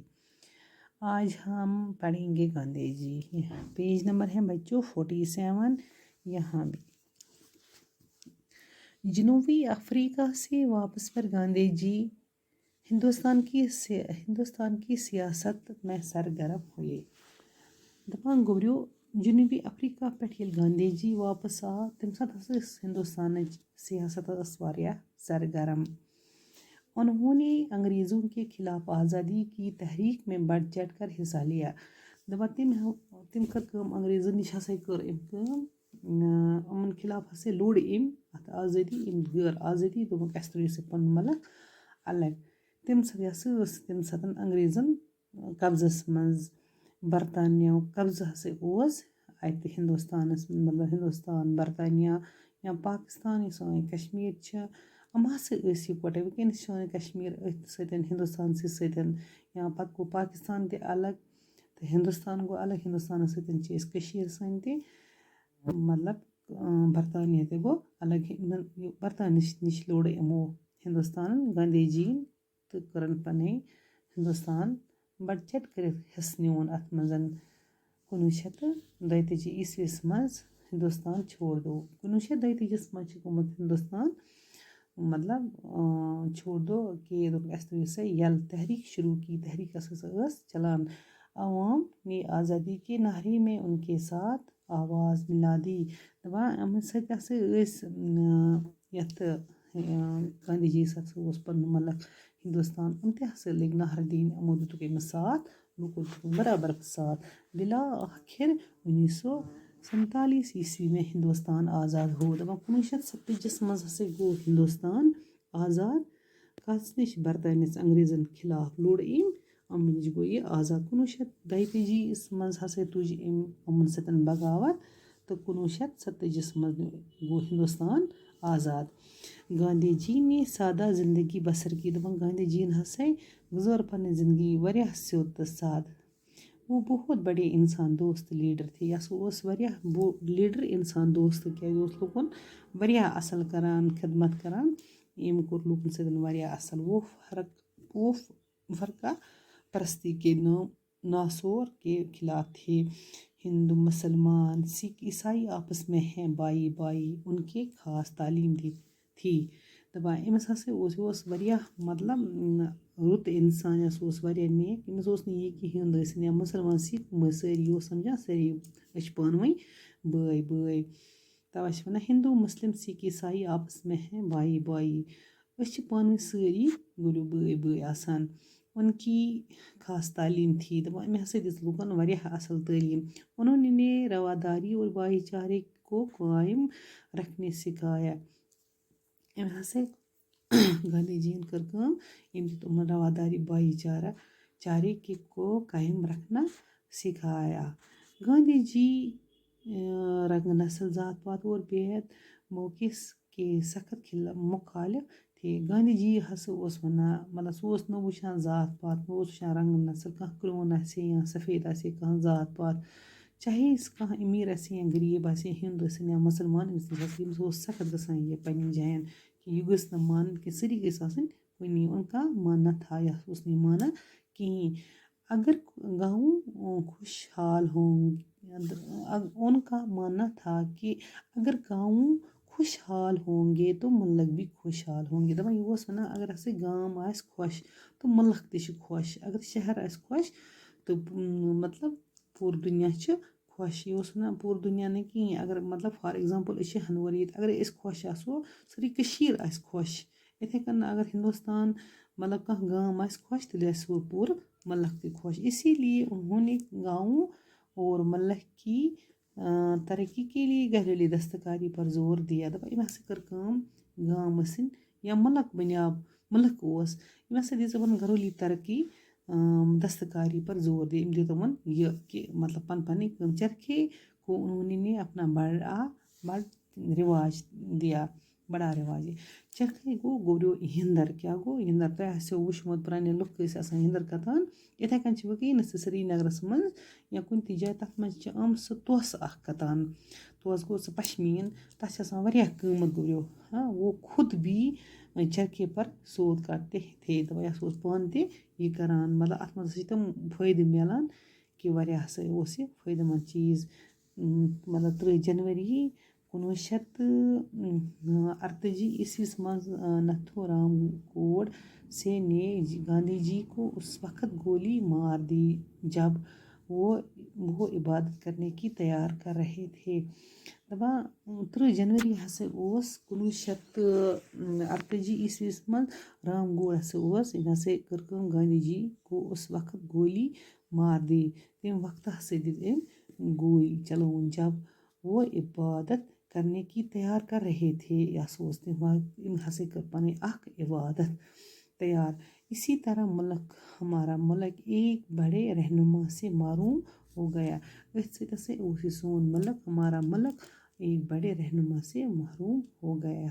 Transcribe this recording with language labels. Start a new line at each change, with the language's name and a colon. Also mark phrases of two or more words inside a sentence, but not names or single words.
Urdu: آج ہم پڑھیں گے گاندھی جی، پیج نمبر ہے بچوں 47۔ یہاں بھی جنوبی افریقہ سے واپس پر گاندھی جی ہندوستان کی سیاست میں سرگرم ہوئے۔
Kashmiri: دپان گوبریو جنوبی افریقہ پہ گاندھی جی واپس آو تم سات ہندوستان سیاست واریاہ سرگرم۔
Urdu: انہوں نے انگریزوں کے خلاف آزادی کی تحریک میں بڑھ چڑھ کر حصہ لیا۔
Kashmiri: دپان تم کر انگریزن نش ہسا کر امن خلاف لوڑ ات آزادی غیر آزادی دوپک اس ترٛٲیِو سا پنُن ملک الگ۔ تم سات انگریزن قبضس منٛز برطانیہ قبضہ ہسا اوس ات ہندوستانس مطلب ہندوستان برطانیہ یا پاکستان یُس سٲنۍ کشمیٖر چھِ یِم ہسا ٲسۍ یِکوَٹَے وٕنکیٚنَس چھِ سٲنۍ کشمیٖر أتھۍ سۭتۍ ہندوستانسٕے سۭتۍ یا پتہٕ گوٚو پاکستان تہِ الگ تہٕ ہندوستان گوٚو الگ۔ ہندوستانس سۭتۍ چھِ أسۍ کٔشیٖر سٲنۍ تہِ مطلب برطانیہ تہِ گوٚو الگ۔ برطانیہ نِش لوٚڑ یِمو ہندوستانن گاندھی جی ین تہٕ کٔرٕن پنٕنۍ ہندوستان بڑھ چڑھ کٔرِتھ حصہٕ نیوٗن اتھ منٛز۔
Urdu: 1932
Kashmiri: عیسویس منٛز
Urdu: ہندوستان چھوڑ دو۔
Kashmiri: 1932 منٛز چھُ گوٚمُت ہندوستان مطلب
Urdu: چھوڑ دو
Kashmiri: کہ دوٚپُکھ اَسہِ ترٛٲیِو سا یَلہٕ
Urdu: تحریک شروع کی۔ تحریک ہسا ٲس چلان عوام نے آزادی کے نعرے میں ان کے ساتھ آواز ملا دی۔
Kashmiri: دپان یِمن سۭتۍ ہسا ٲسۍ یتھ گاندھی جی یس ہسا اوس پنُن ملک ہندوستان یِم تہِ ہسا لٔگۍ نعرٕ دِنۍ یِمو دِتُکھ أمِس ساتھ لوٗکو دِتُکھ برابر ساتھ۔
Urdu: بلا آخر 1947 عیسوی میں ہندوستان آزاد ہو۔
Kashmiri: دپان 1947 منٛز ہسا گوٚو ہندوستان آزاد کس نِش برطانیہ انگریزن خلاف لوٚڑ أمۍ نِش گوٚو یہِ آزاد۔ 1942 منٛز ہسا تُج أمۍ یِمن سۭتۍ بغاوت تہٕ 1947 منٛز گوٚو ہندوستان آزاد۔
Urdu: گاندھی جی نے سادہ زندگی بسر کی۔
Kashmiri: دپان گاندھی جی ین ہسا گزٲر پنٕنۍ زندگی واریاہ سیوٚد تہٕ سادٕ۔
Urdu: وہ بہت بڑے انسان دوست لیڈر تھے۔
Kashmiri: یہِ ہسا اوس واریاہ بوٚڑ لیڈر انسان دوست کیازِ یہِ اوس لُکن واریاہ اصل کران خدمت کران۔ أمۍ کوٚر لُکن سۭتۍ واریاہ اصل۔
Urdu: وہ فرقہ پرستی کے ناسور کے خلاف تھے۔ ہندو مسلمان سکھ عیسائی آپس میں ہیں بائی بائی ان کے خاص تعلیم تھی۔
Kashmiri: دپان أمِس ہسا اوس یہِ اوس واریاہ مطلب رُت انسان یہِ ہسا اوس واریاہ نیک۔ أمِس اوس نہٕ یہِ کہِ ہیوٚنٛد ٲسِنۍ یا مُسلمان سکھ یِم ٲسۍ سٲری اوس سمجھان سٲری أسۍ چھِ پانہٕ ؤنۍ بٲے بٲے۔ تَوَے چھِ وَنان
Urdu: ہندو مسلم سکھ عیسائی آپس میں ہیں بائی بائی
Kashmiri: أسۍ چھِ پانہٕ ؤنۍ سٲری گوٚو بٲے بٲے آسان۔
Urdu: ان کی خاص تعلیٖم تھی۔
Kashmiri: دپان أمۍ ہسا دِژ لُکن واریاہ اصل تعلیٖم۔
Urdu: انہوں نے رواداری اور بھائی چارے کو قائم رکھنے سکھایا۔
Kashmiri: أمۍ ہسا گاندھی جی ین کٔر کٲم أمۍ دیُت یِمن رواداری
Urdu: بھائی چارے کو قائم رکھنا سکھایا۔ گاندھی جی رنگ نسل ذات پات اور بید موقع کے سخت مخالف تھے۔
Kashmiri: گاندھی جی ہسا اوس وَنان مطلب سُہ اوس نہٕ وٕچھان ذات پات نہ اوس وٕچھان رنگ نسل کانٛہہ کرٛہُن آسہِ یا سفید آسہِ کانٛہہ ذات پات چاہے سُہ کانٛہہ أمیٖر آسہِ یا غریٖب آسہِ ہِنٛد ٲسِنۍ یا مُسلمان أمِس اوس سخت گژھان یہِ پنٛنٮ۪ن جاین کہِ یہِ گٔژھ نہٕ مانٕنۍ کہِ سٲری گٔژھۍ آسٕنۍ کُنی
Urdu: ان کا ماننا تھا
Kashmiri: یہِ اوس نہٕ یہِ مانان کِہیٖنۍ۔
Urdu: اگر گاؤں خوشحال ان کا ماننا تھا کہ اگر گاؤں خوشحال ہوں گے تو ملک بھی خوشحال ہوں گے۔
Kashmiri: دپان یہِ اوس وَنان اگر ہسا گام آسہِ خۄش تہٕ مُلک تہِ چھُ خۄش۔ اگر شہر آسہِ خۄش تہٕ مطلب پوٗرٕ دُنیا چھُ خۄش۔ یہِ اوس وَنان پوٗرٕ دُنیا نہٕ کِہیٖنۍ اگر مطلب
English: for example
Kashmiri: أسۍ چھِ ہندوارِ ییٚتہِ اگرے أسۍ خۄش آسو سٲرٕے کٔشیٖر آسہِ خۄش۔ یِتھَے کٔنۍ اگر ہندوستان مطلب کانٛہہ گام آسہِ خۄش تیٚلہِ آسہِ سُہ پوٗرٕ ملک تہِ خۄش۔
Urdu: اسی لیے انہوں نے گاؤں اور ملک کی ترقی کے لیے گھریلو دستکاری پر زور دیا۔
Kashmiri: دپان أمۍ ہسا کٔر کٲم گام ٲسِنۍ یا ملک بنیو ملک اوس أمۍ ہسا دِژ یِمن
Urdu: گھریلو ترقی دستکاری پر زور دیا۔
Kashmiri: أمۍ دیُت یِمن یہِ کہِ مطلب پنٕنۍ کٲم
Urdu: چرخے کو انہوں نے اپنا بڑا رواج دیا بڑا رواج دیا۔
Kashmiri: چرخے گوٚو گوٚبریو ہِنٛدر کیٛاہ گوٚو ہِنٛدر تۄہہِ آسیو وٕچھمُت پرٛانہِ لُکھ ٲسۍ آسان ہِنٛدر کَتان یِتھَے کٔنۍ چھِ وٕنکٮ۪نَس تہِ سرینگرس منٛز یا کُنہِ تہِ جایہِ تَتھ منٛز چھِ آمٕژ سۄ توسہٕ اکھ کَتان تو گو سُہ پشمیٖن تَتھ چھِ آسان واریاہ قۭمَتھ گوٚبریو
Urdu: وہ خود بھی چرکے پر سود کاٹتے تھے
Kashmiri: دَپان یہِ ہسا اوس پانہٕ تہِ یہِ کران مطلب اَتھ منٛز ہسا چھِ تِم فٲیدٕ میلان کہِ واریاہ ہسا اوس یہِ فٲیدٕ منٛد چیٖز مطلب 30 جنؤری
Urdu: 1948
Kashmiri: عیسویَس منٛز
Urdu: نتھو رام گوڈ سے نے گاندھی جی کو اس وقت گولی مار دی جب وہ عبادت کرنے کی تیار کر رہے تھے
Kashmiri: دَپان 30 جنؤری ہسا اوس 1948 عیسویَس منٛز رام گوڈ ہسا اوس أمۍ ہسا کٔر کٲم گاندھی جی
Urdu: کو اس وقت گولی مار دی
Kashmiri: تَمہِ وقتہٕ ہسا دِژ أمۍ گولی چلوُن
Urdu: جب وہ عبادت کرنے کی تیار کر رہے تھے
Kashmiri: یہِ ہسا اوس أمۍ ہسا کٔر پنٕنۍ اکھ عبادت تیار
Urdu: اسی طرح ہمارا ملک ایک بڑے رہنما سے معروم ہو گیا
Kashmiri: أتھۍ سۭتۍ ہسا اوس یہِ سون ملک
Urdu: ہمارا ملک ایک بڑے رہنما سے محروم ہو گیا یہِ